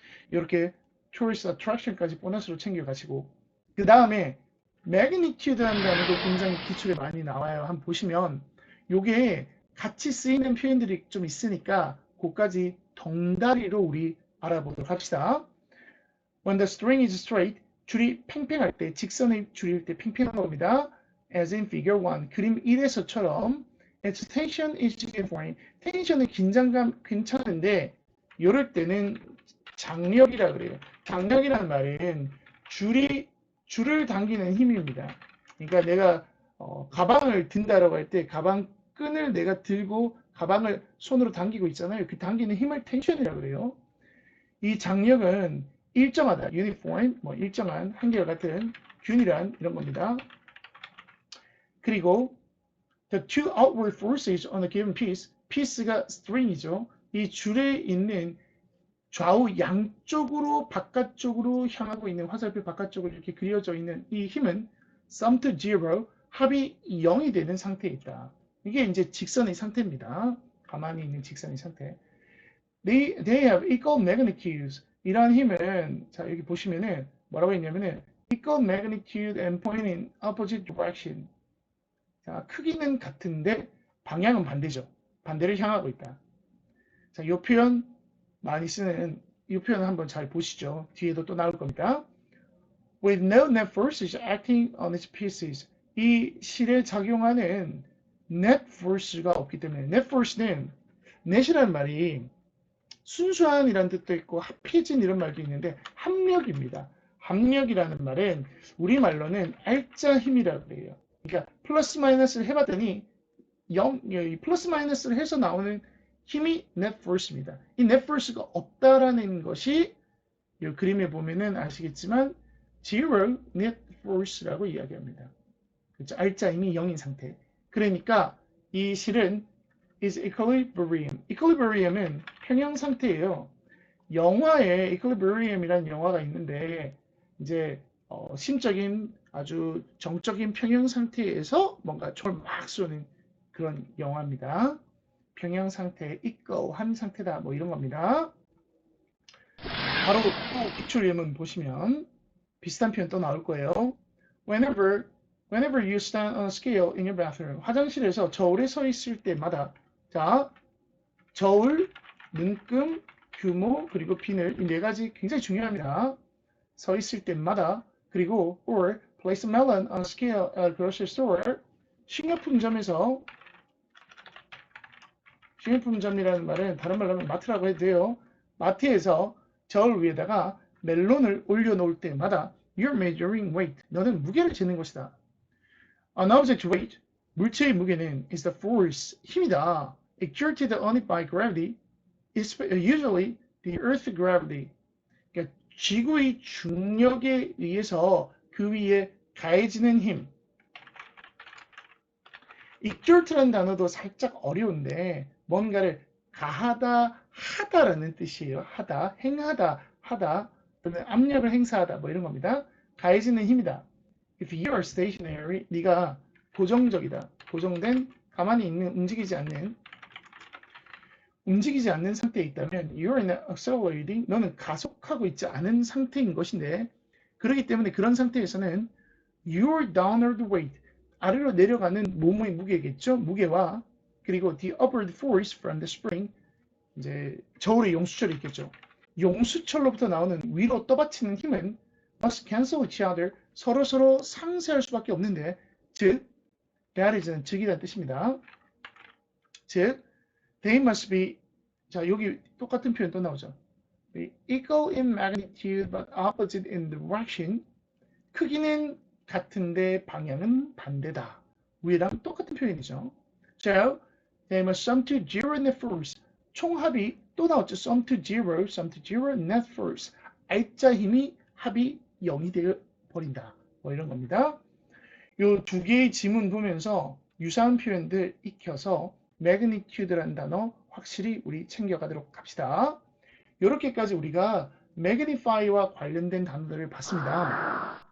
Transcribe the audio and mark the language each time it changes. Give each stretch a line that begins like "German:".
Korean: 이렇게 tourist attraction까지 보너스로 챙겨가시고 그 다음에 magnitude라는 단어도 굉장히 기출에 많이 나와요. 한번 보시면 요게 같이 쓰이는 표현들이 좀 있으니까 그까지 덩다리로 우리 알아보도록 합시다.
English: When the string is straight,
Korean: 줄이 팽팽할 때, 직선의 줄일 때 팽팽한 겁니다.
English: As in figure 1,
Korean: 그림 1에서처럼
English: its tension is uniform.
Korean: 텐션의 긴장감 괜찮은데 이럴 때는 장력이라 그래요. 장력이라는 말은 줄을 당기는 힘입니다. 그러니까 내가 가방을 든다라고 할 때 가방 끈을 내가 들고 가방을 손으로 당기고 있잖아요. 그 당기는 힘을 텐션이라고 그래요. 이 장력은 일정하다, uniform, 뭐 일정한 한결같은 균일한 이런 겁니다.
English: 그리고 the two outward forces on a given piece,
Korean: piece가 string이죠. 이 줄에 있는 좌우 양쪽으로 바깥쪽으로 향하고 있는 화살표 바깥쪽으로 이렇게 그려져 있는 이 힘은
English: sum to zero,
Korean: 합이 0이 되는 상태에 있다. 이게 이제 직선의 상태입니다. 가만히 있는 직선의 상태.
English: They have equal magnitudes.
Korean: 이러한 힘은 자 여기 보시면은 뭐라고 했냐면은
English: equal magnitude and point in opposite direction.
Korean: 자 크기는 같은데 방향은 반대죠. 반대를 향하고 있다. 자 이 표현 많이 쓰는 이 표현을 한번 잘 보시죠. 뒤에도 또 나올 겁니다.
English: With no net forces acting on its pieces.
Korean: 이 실에 작용하는 net force가 없기 때문에 net force는 net이라는 말이 순수한이라는 뜻도 있고 합해진 이런 말도 있는데 합력입니다. 합력이라는 말은 우리말로는 알짜 힘이라고 해요. 그러니까 플러스 마이너스를 해봤더니 플러스 마이너스를 해서 나오는 힘이 net force입니다. 이 net force가 없다라는 것이 이 그림에 보면은 아시겠지만 zero net force라고 이야기합니다. 그렇죠? 알짜 힘이 0인 상태. 그러니까 이 실은
English: is equilibrium.
Korean: equilibrium은 평형 상태예요. 영화에 equilibrium이라는 영화가 있는데 이제 심적인 아주 정적인 평형 상태에서 뭔가 총을 막 쏘는 그런 영화입니다. 평형 상태, equal한 상태다 뭐 이런 겁니다. 바로 또 기출 예문 보시면 비슷한 표현 또 나올 거예요.
English: Whenever you stand on a scale in your bathroom.
Korean: 화장실에서 저울에 서 있을 때마다 자, 저울, 눈금, 규모, 그리고 비늘 이 네 가지 굉장히 중요합니다. 서 있을 때마다 그리고
English: or place a melon on a scale at a grocery store.
Korean: 식료품점에서 식료품점이라는 말은 다른 말로 하면 마트라고 해도 돼요. 마트에서 저울 위에다가 멜론을 올려놓을 때마다
English: you're measuring weight.
Korean: 너는 무게를 재는 것이다.
English: An object weight
Korean: 물체의 무게는
English: is the force,
Korean: 힘이다.
English: exerted on it by gravity is usually the earth's gravity.
Korean: 그러니까 지구의 중력에 의해서 그 위에 가해지는 힘. exert라는 단어도 살짝 어려운데 뭔가를 가하다, 하다라는 뜻이에요. 하다, 행하다, 하다, 또는 압력을 행사하다 뭐 이런 겁니다. 가해지는 힘이다.
English: If you are stationary,
Korean: 네가 고정적이다. 고정된, 가만히 있는, 움직이지 않는 상태에 있다면
English: you're in accelerating,
Korean: 너는 가속하고 있지 않은 상태인 것인데 그렇기 때문에 그런 상태에서는
English: your downward weight,
Korean: 아래로 내려가는 몸의 무게겠죠. 무게와 그리고
English: the upward force from the spring,
Korean: 이제 저울의 용수철이 있겠죠. 용수철로부터 나오는 위로 떠받치는 힘은
English: must cancel each other,
Korean: 서로 상쇄할 수밖에 없는데, 즉
English: that is
Korean: 는 즉이라는 뜻입니다. 즉
English: they must be,
Korean: 자 여기 똑같은 표현 또 나오죠.
English: equal in magnitude but opposite in direction.
Korean: 크기는 같은데 방향은 반대다. 위랑 똑같은 표현이죠.
English: So they must sum to zero net force.
Korean: 총합이 또 나왔죠.
English: sum to zero net force.
Korean: I자 힘이 합이 0이 되어 버린다. 뭐 이런 겁니다. 이 두 개의 지문 보면서 유사한 표현들 익혀서 magnitude라는 단어 확실히 우리 챙겨가도록 합시다. 이렇게까지 우리가 magnify와 관련된 단어들을 봤습니다.